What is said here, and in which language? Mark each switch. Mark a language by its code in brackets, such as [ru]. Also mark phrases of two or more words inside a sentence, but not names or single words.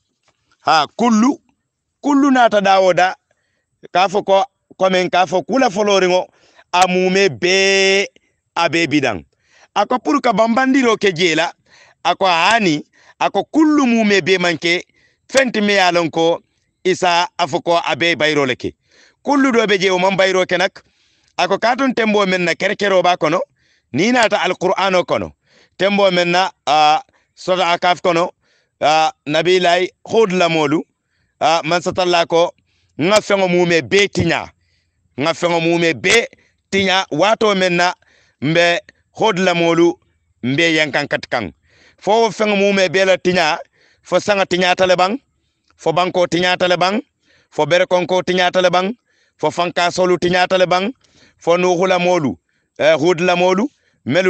[man] kullu nata dawoda kafako komen kafo kula following amume be abe bidang ako purka bambandiro ke jela ako hani ako kullu mume be manke fenti me yalonko isa afoko abe bayro leke kullu do be je o man bayro ke nak ako katon tembo men na kerkero ba kono ni nata alqur'ano kono tembo men na sura akaf kono nabilay khud la molu man satalla ko nga fengo mume be tinya wato men na mbe khud la molu mbe yankan katkan fo fengo mume be la tinya fo sanga tinya talebang fo banko tinya talebang fo berekonko tinya talebang fo fanka solu tinya talebang fo nuhula molu hud la molu melu